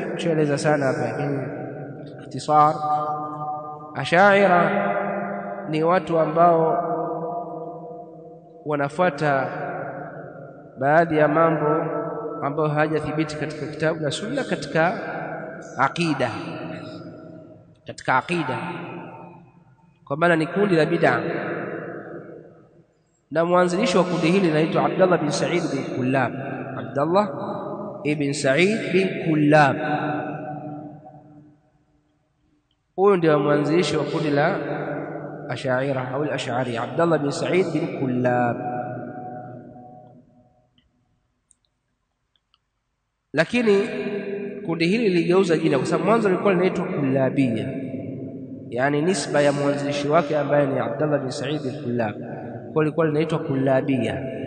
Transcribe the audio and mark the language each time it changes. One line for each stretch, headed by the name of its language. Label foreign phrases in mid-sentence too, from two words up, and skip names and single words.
Swahili: Tueleza sana hapa lakini ikhtisar. Ashaira ni watu ambao wanafuata baadhi ya mambo ambayo hayajathibiti katika kitabu na sunna katika aqida, kwa maana ni kundi la bid'a, na mwanzilishi wa kundi hili anaitwa Abdullah bin Sa'id bin Kullab. Abdullah ibn Sa'id bin Kullab, huyo ndio mwanzilishi wa kundi la Ash'ariyya au al-Ash'ariyya, Abdullah bin Sa'id bin Kullab. Lakini kundi hili liligeuza jina, kwa sababu mwanzo lilikuwa linaitwa Kullabiyya, yani nisba ya mwanzilishi wake ambaye ni Abdullah bin Sa'id bin Kullab, kwa lilikuwa linaitwa Kullabiyya.